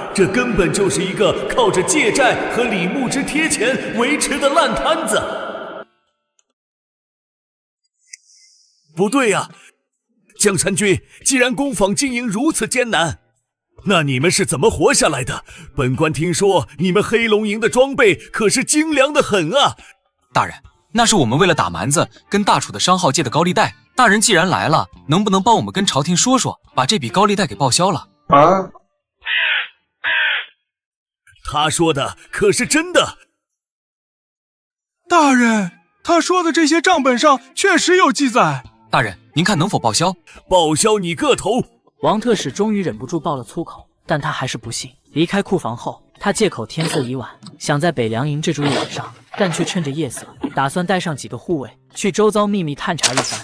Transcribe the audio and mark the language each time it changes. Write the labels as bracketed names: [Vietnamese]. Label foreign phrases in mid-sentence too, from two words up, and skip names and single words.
[Chinese] 這根本就是一個靠着借債和李牧之貼錢維持的爛攤子。不對呀，江參軍，既然工坊經營如此艱難，那你們是怎麼活下來的？本官聽說你們黑龍營的裝備可是精良的很啊。大人，那是我們為了打蠻子跟大楚的商號借的高利貸。大人既然來了，能不能幫我們跟朝廷說說，把這筆高利貸給報銷了？他說的可是真的。大人，他說的這些賬本上確實有記載。大人，您看能否報銷？報銷你個頭！王特使終於忍不住爆了粗口，但他還是不信。離開庫房後，他借口天色已晚，想在北涼營這住一晚上，但卻趁着夜色，打算帶上幾個護衛去周遭秘密探查一番。